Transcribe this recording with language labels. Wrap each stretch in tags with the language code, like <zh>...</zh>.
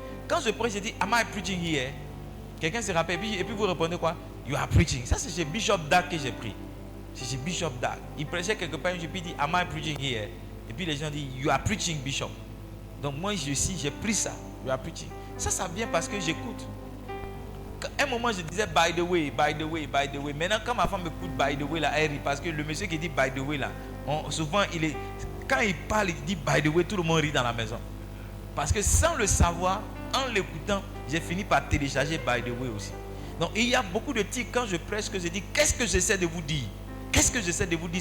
<fr>Quand je prêche, j'ai dit,</fr> <en>am I preaching here?</en> <fr>Quelqu'un se rappelle, et puis vous répondez quoi?</fr> <en>You are preaching.</en> <fr>Ça, c'est chez Bishop Dag que j'ai pris. C'est chez Bishop Dag. Il prêchait quelque part, je lui dis,</fr> <en>am I preaching here?</en> <fr>Et puis les gens disent,</fr> <en>you are preaching,</en> <fr>Bishop. Donc moi, j'ai pris ça.</fr> <en>You are preaching.</en> <fr>Ça vient parce que j'écoute. À un moment, je disais,</fr> <en>by the way, by the way, by the way.</en> <fr>Maintenant, quand ma femme écoute</fr> <en>by the way,</en> <fr>là, elle rit. Parce que le monsieur qui dit</fr> <en>by the way,</en> <fr>là, souvent, quand il parle, il dit</fr> <en>by the way,</en> <fr>tout le monde rit dans la maison. Parce que sans le savoir, en l'écoutant, j'ai fini par télécharger</fr> <en>by the way</en> <fr>aussi. Donc, il y a beaucoup de tics quand je prêche que je dis, qu'est-ce que j'essaie de vous dire? Qu'est-ce que j'essaie de vous dire?</fr>